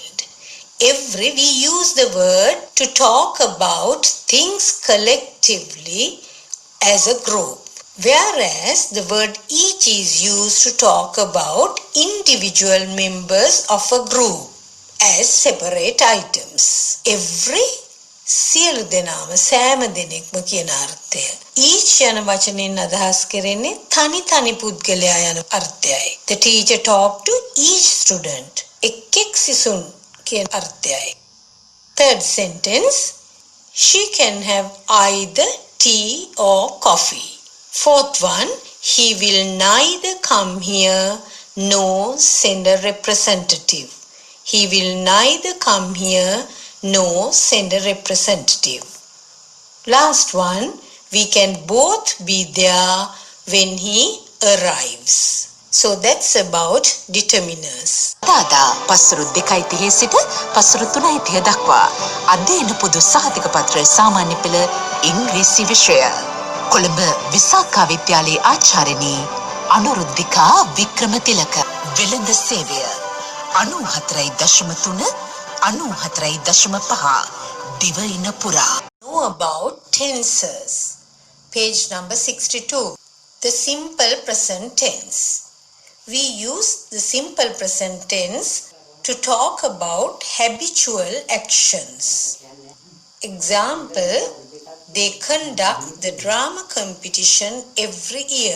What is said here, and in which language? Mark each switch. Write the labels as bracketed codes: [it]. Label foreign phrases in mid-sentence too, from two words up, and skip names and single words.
[en] Every, we use the word to talk about things collectively as a group. Whereas the word each is used to talk about individual members of a group. as separate items. [si] Every සියලු දෙනාම සෑම දෙනෙක්ම කියන අර්ථය. each යන වචනෙන් අදහස් කරන්නේ තනි පුද්ගලයා යන අර්ථයයි. [en] The teacher talked to each student. [si] එක් සිසුන් කියන අර්ථයයි. [en] Third sentence, she can have either tea or coffee. Fourth one, he will neither come here nor send a representative. He will neither come here nor send a representative. Last one, we can both be there when he arrives. So that's about determiners. [si] දාදා පස්වරු 2:30 සිට පස්වරු 3:30 දක්වා අධ්‍යයන පොදු සහතික පත්‍ර සාමාන්‍ය පෙළ ඉංග්‍රීසි විෂය. කොළඹ විසාකා විද්‍යාලයේ ආචාර්යනී අනුරුද්ධිකා වික්‍රමතිලක. වෙළඳ සේවය 94.3 94.5 දිවයින පුරා. [en] Know about tenses. Page number 62. The simple present tense. We use the simple present tense to talk about habitual actions. Example, they conduct the drama competition every year.